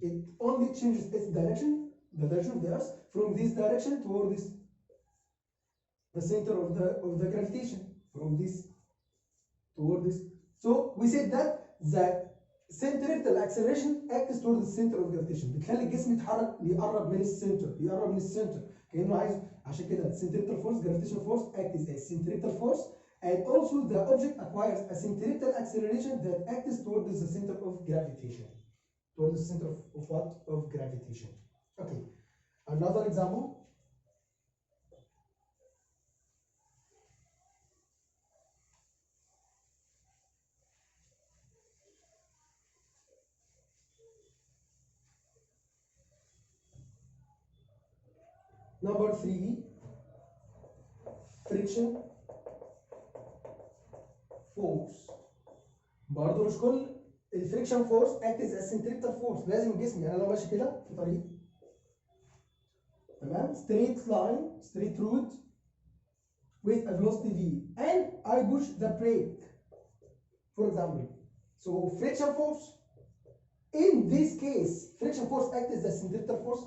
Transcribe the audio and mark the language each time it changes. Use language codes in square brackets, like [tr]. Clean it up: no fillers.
[en] It only changes its direction, the direction of the earth, from this direction toward the center of the gravitation, from this toward this. So we said that the centripetal acceleration acts toward the center of gravitation. [ar] بتخلي الجسم يتحرك يقرب من السنتر، كأنه عايز. عشان كده [en] centripetal force, gravitational force acts as centripetal force, and also the object acquires a centripetal acceleration that acts toward the center of gravitation. Toward the center of what? Of gravitation. Okay. Another example. Number 3, friction force. [ar] برضه مش كل الفريكشن فورس [en] acts as centripetal force. [ar] لازم الجسم، يعني انا لو ماشي كده في طريق، تمام، [en] straight route with a velocity v, and I push the brake, for example. So friction force, in this case, friction force acts as a centripetal force?